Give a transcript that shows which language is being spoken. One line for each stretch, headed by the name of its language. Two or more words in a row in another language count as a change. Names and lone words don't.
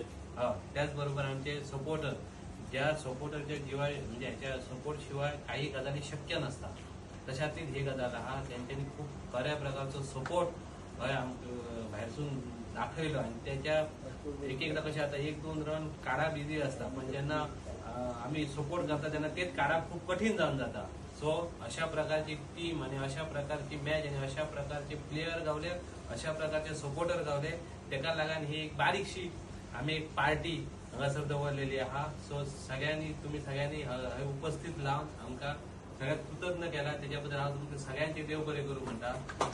Konkani: त्याचबरोबर आमचे सपोर्टर ज्या सपोर्टरच्या जिवाय म्हणजे ह्याच्या सपोर्ट शिवाय काही गजाली शक्य नसतात तशातील हे गजाल हा त्यांच्यानी खूप बऱ्या प्रकारचं सपोर्ट बाहेरसून दाखवलं आणि त्याच्या एक एकदा कशा आता 1-2 रन काढा बिझी असतात पण ज्यांना आम्ही सपोर्ट करता त्यांना तेच काढा खूप कठीण जाऊन जाता. सो अशा प्रकारची टीम आणि अशा प्रकारची मॅच आणि अशा प्रकारचे प्लेयर गावले अशा प्रकारचे सपोर्टर गावले तेका लागून ही एक बारीकशी आम्ही एक पार्टी हांगासर दवरलेली आहा. सो सगळ्यांनी तुम्ही सगळ्यांनी उपस्थित लावून आमकां सगळ्यात कृतज्ञ केला त्याच्याबद्दल हांव तुमकां सगळ्यांचे देव बरें करूं म्हणटा.